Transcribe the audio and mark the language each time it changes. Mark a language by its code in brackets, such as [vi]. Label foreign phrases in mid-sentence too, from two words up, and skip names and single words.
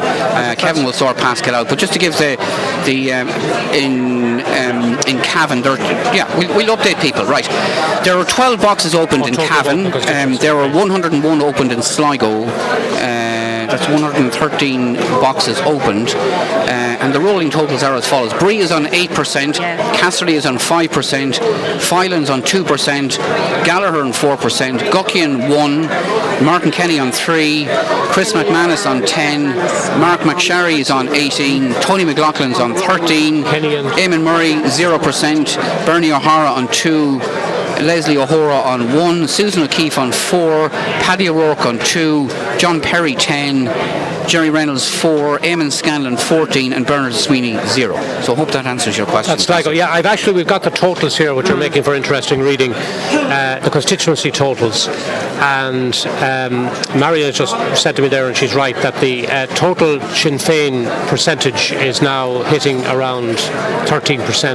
[en] Kevin will sort Pascal out, but just to give in Cavan, we'll update people. Right, there are 12 boxes opened in Cavan. There are 101 opened in Sligo. That's 113 boxes opened, and the rolling totals are as follows. Bree is on 8%, Casserly is on 5%, Filan's on 2%, Gallagher on 4%, Guckian 1%, Martin Kenny on 3%, Chris McManus on 10%, Mark McSharry is on 18%, Tony McLaughlin's on 13%, Eamon Murray 0%, Bernie O'Hara on 2%, Leslie O'Hara on 1%, Susan O'Keefe on 4%, Paddy O'Rourke on 2%, John Perry 10%, Jerry Reynolds 4%, Eamon Scanlon 14%, and Bernard Sweeney 0%. So I hope that answers your question. That's Sligo. Yeah, we've got the totals here, which are making for interesting reading. The constituency totals, and Maria just said to me there, and she's right, that the total Sinn Féin percentage is now hitting around 13%.